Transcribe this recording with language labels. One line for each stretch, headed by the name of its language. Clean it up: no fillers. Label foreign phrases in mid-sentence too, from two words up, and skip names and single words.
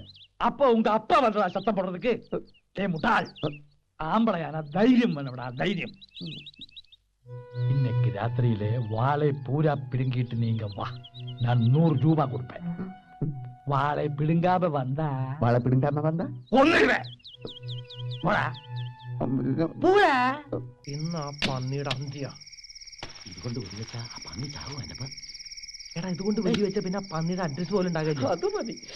Tamil: அப்போ உங்க அப்பா வந்தா சத்தம் போடுறதுக்கு? ஏ முட்டாள், ஆம்பளையான தைரியம் வேணும்டா, தைரியம். இன்னைக்கு ராத்திரியிலே வாழை பூரா பிடுங்கிட்டு நீங்க வா, நான் 100 ரூபாய் கொடுப்பேன். வாழை பிடுங்காம வந்தா வாழை பிடுங்காம வந்தா ஒண்ணுவேன். പൂരാ
Malayalam: ഇന്ന് ആ പന്നിയുടെ അന്ത്യ. ഇതുകൊണ്ട് വെടി വെച്ചാ ആ പന്നി ചാവും. എന്നപ്പ എടാ ഇതുകൊണ്ട് വെടി വെച്ച പിന്നെ ആ പന്നിയുടെ അഡ്രസ് പോലും ഉണ്ടാകില്ല. അത് മതി.